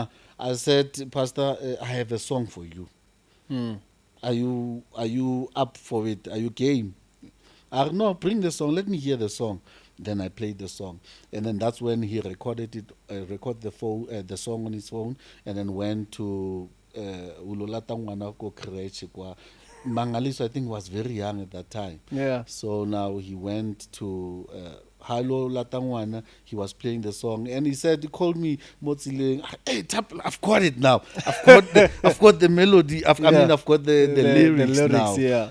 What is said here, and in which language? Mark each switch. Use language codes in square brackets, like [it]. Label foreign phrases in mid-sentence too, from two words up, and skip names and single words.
[en] I said, Pastor, I have a song for you. Hmm. Are you up for it? Are you game? No, bring the song. Let me hear the song. Then I played the song, and then that's when he recorded it. Recorded the song on his phone, and then went to Ulolata Ngwana ko creche kwa. Mangaliso, I think, was very young at that time. Yeah. So now he went to Hello Latangwana. He was playing the song, and he called me Motzile. Hey, Thapelo, I've got it now. I've got the melody. I've got the lyrics now. Yeah.